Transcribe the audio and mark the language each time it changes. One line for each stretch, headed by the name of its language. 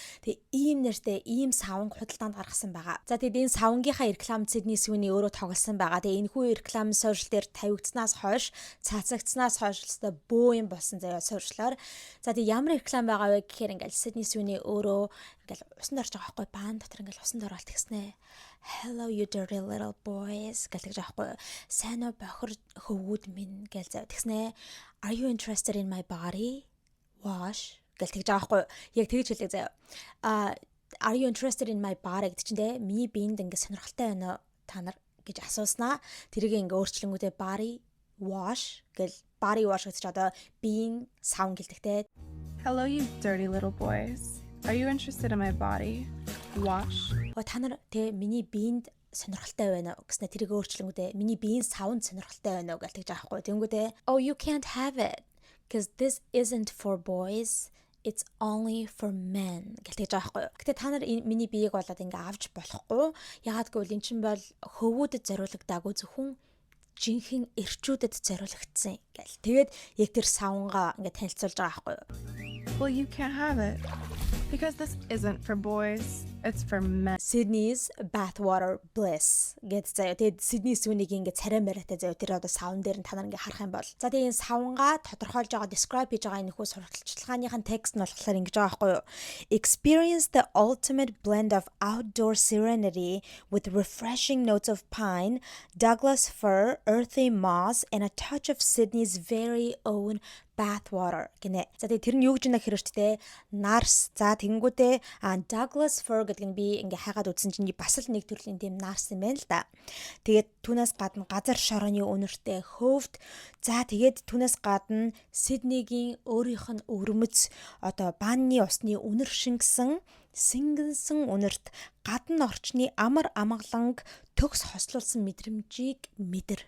Mongolian: Тэгээ ийм нэртэй ийм савнг худалдаанд гаргасан байгаа. За тэгээд энэ савнгийнхаа реклам Sydney Sweeney өөрөө тоглосон байгаа. Тэгээ энэхүү реклам сошиал дээр тавигдсанаас хойш, цацагдсанаас хойш л бөө юм болсон заяа сошиалаар. За тэгээд ямар реклам байгаа вэ гэхээр ингээл Sydney Sweeney өөрөө ингээл усанд орж байгаа байхгүй баан дотор ингээл усанд оролт гэснэ.
English: Hello you dirty little boys
Mongolian: гэж аахгүй. Сайн уу бохор хөвгүүд минь гэж заяа. Тэгснэ.
English: Are you interested in my body?
Mongolian: Wash гэж байгаа байхгүй яг тэгж хэлээ заяа.
English: Are you interested in my body
Mongolian: гэдэг чинь тэ миний биед ингээ сонирхолтой байна уу та нар гэж асууснаа тэрийг ингээ өөрчлөнгүүтээ body wash гэж body wash гэж биеийн савн гэлдэг тэ.
English: Hello you dirty little boys. Are you interested in my body? Wash.
Mongolian: Та нар тэ миний биед сонирхолтой байна уу гэснээр тэрийг өөрчлөнгүүтээ миний биеийн савнд сонирхолтой байна уу гэж тэгж байгаа байхгүй. Тэнгүүтээ
English: oh you can't have it. Because this isn't for boys, it's only for men
Mongolian: гэж байгаа байхгүй юу. Гэтэ та нар миний биеийг болоод ингээ авч болохгүй. Ягаад гэвэл эн чинь бол хөвгүүдэд зориулагдаагүй зөвхөн жинхэнэ эрчүүдэд зориулагдсан гэл. Тэгээд яг тэр савнгаа ингээ танилцуулж байгаа байхгүй юу.
English: Well, you can't have it. Because this isn't for boys, it's for men.
Mongolian: Sydney's Bathwater Bliss гэдэг заяа. Тэгээд Sydney Sweeney-гийн ингээ царай мариатай заяа. Тэр савн дээр нь та нар ингээ харах юм бол. За тэгээд энэ савнгаа тодорхойлж байгаа describe хийж байгаа энэхүү сурталчилгааныхын текст нь болохоор ингэж байгаа байхгүй юу.
English: Experience the ultimate blend of outdoor serenity with refreshing notes of pine, Douglas fir, earthy moss, and a touch of Sydney's very own bath water
Mongolian: гинэ. За тэгээ тэр нь юу гэж нэ хэрвчтэй нарс. За тэгэнгүүтээ Douglas fir гэдэг нь би ингээ хайгаад үзсэн чинь бас л нэг төрлийн тийм нарс юм байна л да. Тэгээд түүнээс гадна газар шорооны үнэртэй хөвд. За тэгээд түүнээс гадна Сиднейгийн өөрийнх нь өвөрмөц одоо банны усны үнэр шингэсэн сингэнсэн үнэрт гадна орчны амар амгаланг төгс хослуулсан мэдрэмжийг мэдэр.